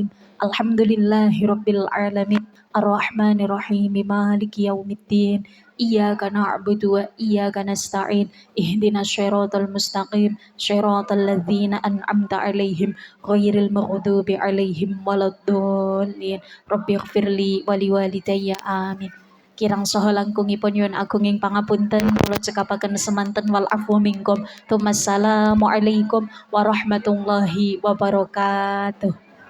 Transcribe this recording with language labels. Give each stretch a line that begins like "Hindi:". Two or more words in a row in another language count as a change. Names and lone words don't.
Arabic: الحمد لله رب العالمين الرحمن الرحيم مالك يوم الدين إياك نعبد وإياك نستعين اهدنا الصراط المستقيم صراط الذين أنعمت عليهم غير المغضوب عليهم ولا الضالين رب اغفر لي ولوالدي آمين
Javanese: kirang saha langkungipun nyuwun agunging pangapunten kula cekapaken semanten
Arabic: والعفو منكم. السلام عليكم ورحمة الله وبركاته.